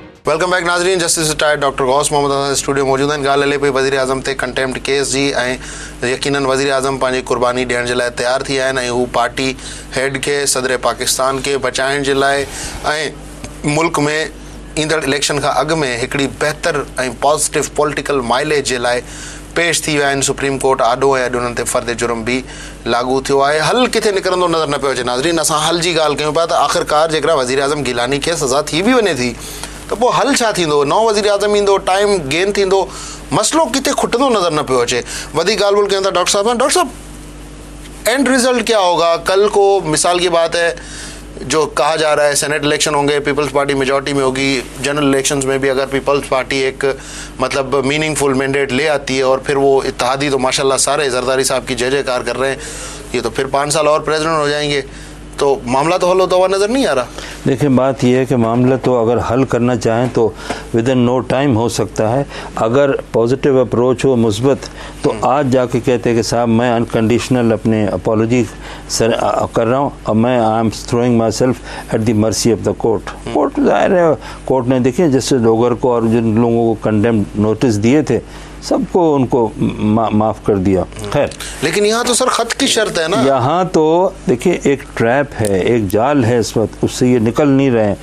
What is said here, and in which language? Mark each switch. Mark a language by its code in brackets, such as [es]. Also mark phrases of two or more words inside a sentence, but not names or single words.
[en] Welcome back नाज़रीन। [ur] جسٹس ریٹائرڈ ڈاکٹر غوث محمد سٹوڈیو موجود ہیں. [sd] ॻाल्हि हले पई वज़ीर आज़म ते [en] contempt case [sd] जी ऐं यकीनन वज़ीर आज़म पंहिंजी क़ुर्बानी ॾियण जे लाइ तयारु थी विया आहिनि ऐं हू [en] party head [sd] खे सदर पाकिस्तान खे बचाइण जे लाइ ऐं मुल्क में ईंदड़ इलेक्शन खां अॻु में हिकिड़ी बहितर ऐं [en] positive political mileage [sd] जे लाइ पेश थी विया आहिनि। सुप्रीम कोर्ट आॾो ऐं अॼु उन्हनि ते फ़र्द जुर्म बि लागू थियो आहे। हल किथे निकिरंदो नज़र न पियो अचे नाज़रीन। असां हल जी ॻाल्हि कयूं पिया त आख़िरकार जेकॾहिं वज़ीर आज़म गिलानी खे सज़ा थी बि वञे थी त पोइ हल छा थींदो? नओं वज़ीर आज़म ईंदो, [en] time gain [sd] थींदो, मसइलो किथे खुटंदो नज़र न पियो अचे। वधीक ॻाल्हि ॿोल कयूं था डॉक्टर साहब [en] end result [ur] کیا ہوگا? کل کو مثال کی بات ہے جو کہا جا رہا ہے [en] Senate election [ur] ہوں گے، پیپلز پارٹی میجارٹی میں ہوگی, [en] general elections [ur] میں بھی اگر پیپلز پارٹی ایک مطلب [en] meaningful mandate [ur] لے آتی ہے اور پھر وہ اتحادی تو ماشاءاللہ سارے زرداری صاحب کی جے جے کار کر رہے ہیں، یہ تو پھر 5 سال اور پریزیڈنٹ ہو جائیں گے، تو معاملہ تو حل ہوتا ہوا نظر نہیں آ رہا. دیکھیے بات یہ ہے کہ معاملہ تو اگر حل کرنا چاہیں تو [en] within no time [ur] ہو سکتا ہے. اگر [en] positive approach [ur] ہو، مثبت، تو آج جا کے کہتے ہیں کہ صاحب میں ان کنڈیشنل اپنے اپالوجی کر رہا ہوں اور میں [en] I am throwing myself at the mercy of the court. [ur] کورٹ ظاہر ہے کورٹ نے دیکھیے جیسے لوگر کو اور جن لوگوں کو [en] contempt notice [ur] دیے تھے سب کو ان کو معاف کر دیا. خیر لیکن یہاں تو سر خط کی شرط ہے نا. یہاں تو دیکھیے ایک ٹریپ ہے، ایک جال ہے اس وقت، اس سے یہ نکل نہیں رہے ہیں.